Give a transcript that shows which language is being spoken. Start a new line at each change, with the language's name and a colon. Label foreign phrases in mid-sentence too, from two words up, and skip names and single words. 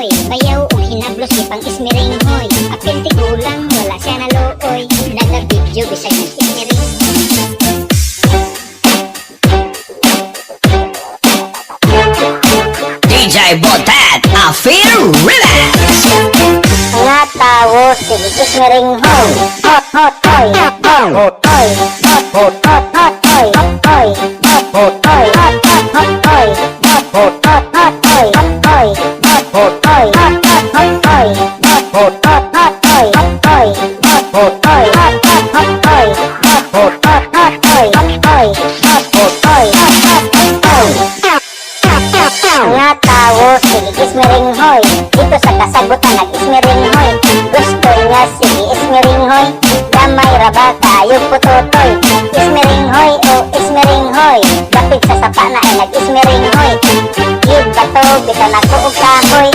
Cebuano: Bayaw og hinablos gipang ismering hoy. Apil tigulang wala siya naluoy. Naga-video bisag nag-ismering.
English: DJ Botet, I feel relax.
Cebuano: Mga tao, sige kismering hoy. Hot, hot, hoy. Hot, hot, hoy. Hot, hot, hot, hot, hoy. Hoy, hot, hot, hoy. Hot, hot, hot, hoy. Hot, hot, hot, hot, hoy. Hoy, hot, hot, hoy. Hot, hot, hot, hoy. Hot, hot, hot, hot, hoy. Hoy, hot, hot, hoy. Hot, hot, hot, hoy. Hot, hot, hot, hot, hoy. Hoy, hot, hot, hoy. Hot, hot, hot, hoy. Mga tao, sige kismering hoy. Dito sa kasagutan nag-ismering hoy. Gusto niya sige ismering hoy. Damay raba kayo putotoy. Ismering hoy o ismering hoy. Dapit sa sapa na ay nag-ismering hoy. Gid bato bito na ko og kahoy.